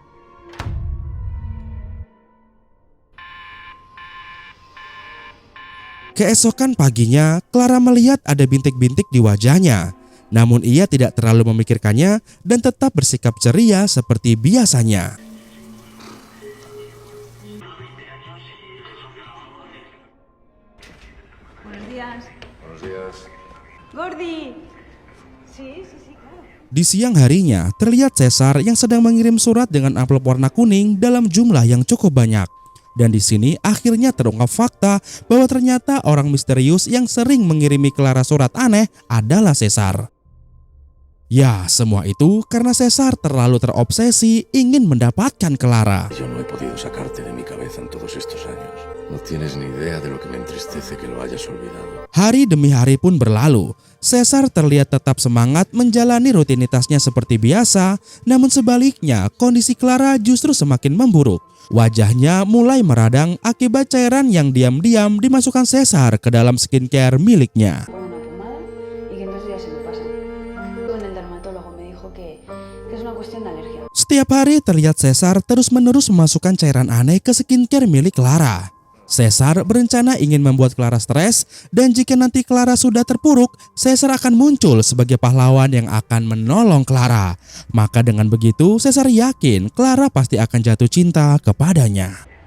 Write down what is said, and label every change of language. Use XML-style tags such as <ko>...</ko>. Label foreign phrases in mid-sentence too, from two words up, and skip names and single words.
<id>Keesokan paginya, Clara melihat ada bintik-bintik di wajahnya. Namun ia tidak terlalu memikirkannya dan tetap bersikap ceria seperti biasanya.</id> <es>Buenos días. Buenos días. Gordi. Sí, claro.</es> <id>Di siang harinya, terlihat Caesar yang sedang mengirim surat dengan amplop warna kuning dalam jumlah yang cukup banyak. Dan di sini akhirnya terungkap fakta bahwa ternyata orang misterius yang sering mengirimi Clara surat aneh adalah Caesar. Ya, semua itu karena Caesar terlalu terobsesi ingin mendapatkan Clara.</id> <es>Yo no he podido sacarte de mi cabeza en todos estos años. No tienes ni idea de lo que me entristece que lo hayas olvidado.</es> <id>Hari demi hari pun berlalu. Caesar terlihat tetap semangat menjalani rutinitasnya seperti biasa, namun sebaliknya kondisi Clara justru semakin memburuk. Wajahnya mulai meradang akibat cairan yang diam-diam dimasukkan Caesar ke dalam skincare miliknya.</id> <es>Una pomada y que en 2 días se me pasa. Con el dermatólogo me dijo que es una cuestión de alergia.</es> <id>Setiap hari terlihat Caesar terus-menerus memasukkan cairan aneh ke skincare milik Clara. Caesar berencana ingin membuat Clara stres, dan jika nanti Clara sudah terpuruk, Caesar akan muncul sebagai pahlawan yang akan menolong Clara. Maka dengan begitu, Caesar yakin Clara pasti akan jatuh cinta kepadanya.</id>